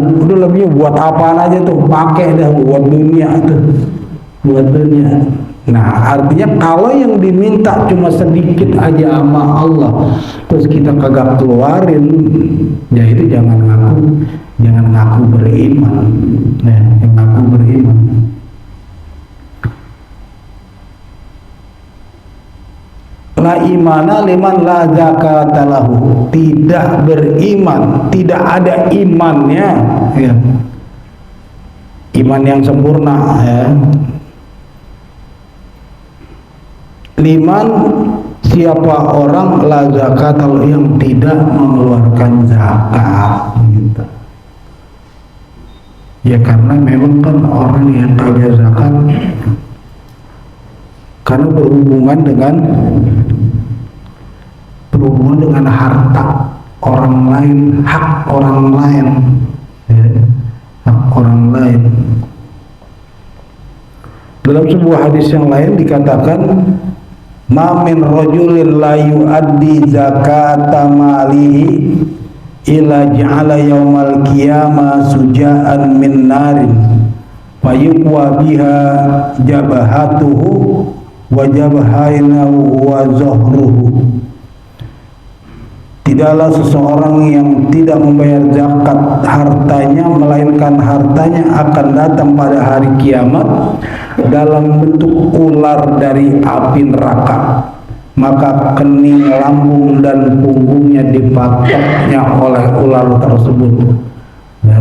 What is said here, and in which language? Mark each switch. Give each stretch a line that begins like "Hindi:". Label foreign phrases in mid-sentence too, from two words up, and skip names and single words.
Indonesian: Udah lebihnya buat apaan aja tuh, pakai dah buat dunia tuh, buat dunia. Nah artinya kalau yang diminta cuma sedikit aja sama Allah, terus kita kagak keluarin, ya itu jangan ngaku beriman. Nah, yang ngaku beriman.
Arabic: لا إيمان لمن لا زكاة له.
Indonesian: Tidak beriman, tidak ada imannya, ya. Iman yang sempurna, ya. Liman, siapa orang
Arabic: لا زكاة له,
Indonesian: yang tidak mengeluarkan zakat, gitu. Ya karena memang kan orang yang kagak zakat karena berhubungan dengan harta orang lain, hak orang lain, ya, hak orang lain. Dalam sebuah hadis yang lain dikatakan,
Arabic: ما من رجل لا يؤدي زكاة ماله إلا جعل يوم القيامة شجاعا من نار فيكوى بها جبهته وجنباه وظهره.
Indonesian: Tidaklah seseorang yang tidak membayar zakat hartanya, melainkan hartanya akan datang pada hari kiamat dalam bentuk ular dari api neraka, maka kening, lambung dan punggungnya dipatoknya oleh ular tersebut, ya.